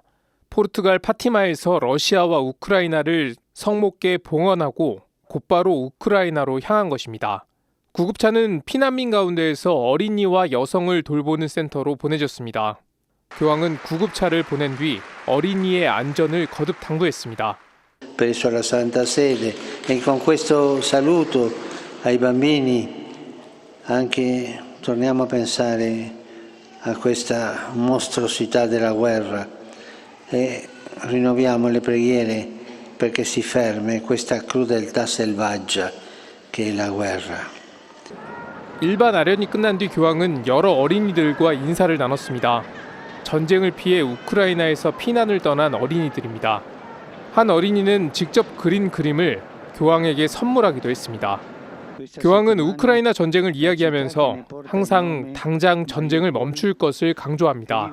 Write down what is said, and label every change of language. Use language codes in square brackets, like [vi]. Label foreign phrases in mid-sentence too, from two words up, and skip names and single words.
[ko] 포르투갈 파티마에서 러시아와 우크라이나를 성목계 봉헌하고 곧바로 우크라이나로 향한 것입니다. 구급차는 피난민 가운데에서 어린이와 여성을 돌보는 센터로 보내졌습니다. 교황은 구급차를 보낸 뒤 어린이의 안전을 거듭 당부했습니다. [it] Presso la Santa Sede e con questo saluto ai bambini anche torniamo a pensare a questa mostruosità della guerra e rinnoviamo le preghiere perché si fermi questa crudeltà selvaggia che è la guerra. [ko] 일반 아련이 끝난 뒤 교황은 여러 어린이들과 인사를 나눴습니다. 전쟁을 피해 우크라이나에서 피난을 떠난 어린이들입니다. 한 어린이는 직접 그린 그림을 교황에게 선물하기도 했습니다. 교황은 우크라이나 전쟁을 이야기하면서 항상 당장 전쟁을 멈출 것을 강조합니다.